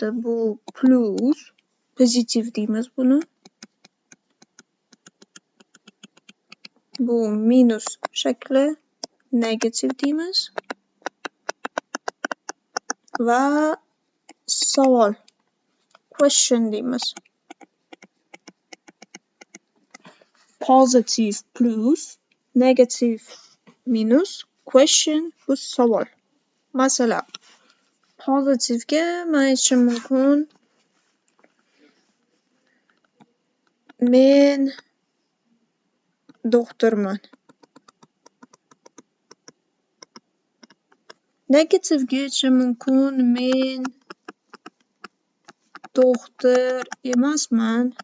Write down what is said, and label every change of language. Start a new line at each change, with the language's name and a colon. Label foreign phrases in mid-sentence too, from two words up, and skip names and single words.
Uzbek: Bu plus, pozitiv deymiz buni. Bu minus shakli, negativ deymiz. Va savol, question deymiz.
English: Positive plus, negative minus, question
Uzbek: bu savol. Masalan, pozitivga men aytishim mumkin: men doktorman. Negativga aytishim mumkin: men doktor emasman.